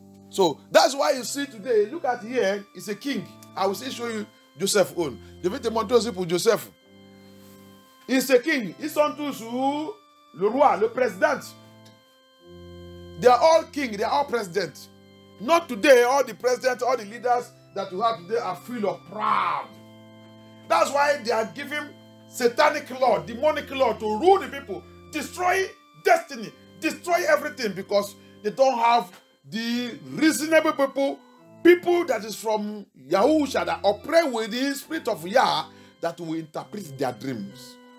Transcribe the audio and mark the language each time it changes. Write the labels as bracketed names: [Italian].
[English] So that's why you see today, look at here, it's a king. I will still show you Joseph own. [French] Je vais te montrer aussi pour Joseph. [English] It's a king. [French] Ils sont tous le roi, le président. [English] They are all king, they are all president. Not today, all the presidents, all the leaders that you have today are full of pride. That's why they are giving satanic law, demonic law to rule the people, destroy destiny, destroy everything because they don't have the reasonable people that is from Yahusha that operate with the spirit of Yah that will interpret their dreams.